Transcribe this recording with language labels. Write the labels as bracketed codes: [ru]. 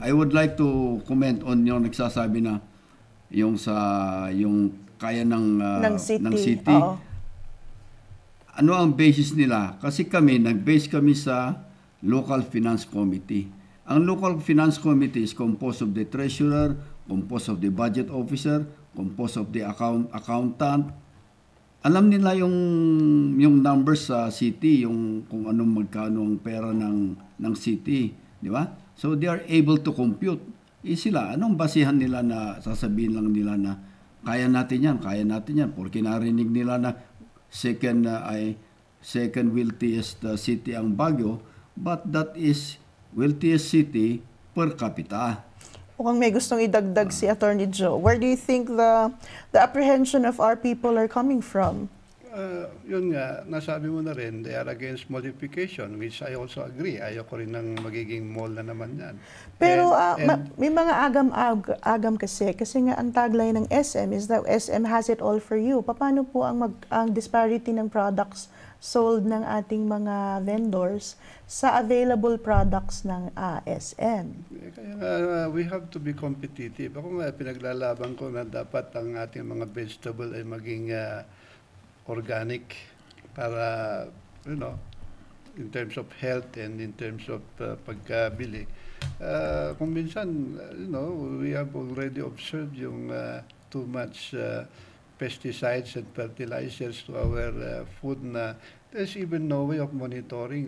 [en] I would like to comment on [tl] yung nagsasabi na yung kaya ng city. Oo. Ano ang basis nila? Kasi nag-base kami sa Local Finance Committee. [en] Ang Local Finance Committee is composed of the treasurer, composed of the budget officer, composed of the accountant. [tl] Alam nila yung numbers sa city, yung kung anong magkano ang pera ng city, di ba? [en] So they are able to compute. [tl] Sila, anong basihan nila na sasabihin lang nila na kaya natin yan, porque narinig nila na second wealthiest city ang Baguio, [en] but that is wealthiest city per capita. [tl] Mukhang may gustong idagdag si Attorney Joe. [en] Where do you think the apprehension of our people are coming from? [tl] Yun nga, nasabi mo na rin, [en] they are against modification, which I also agree. [tl] Ayoko rin ng magiging mall na naman yan. Pero may mga agam kasi nga ang tagline ng SM is [en] that SM has it all for you. [tl] Paano po ang disparity ng products sold ng ating mga vendors sa available products ng SM? Kaya nga, [en] we have to be competitive. [tl] Ako nga, pinaglalaban ko na dapat ang ating mga vegetable ay maging organic para, [en] in terms of health [tl] and in terms of pagkabili. Kung minsan, [en] we have already observed yung too much pesticides and fertilizers to our food na there's even no way of monitoring.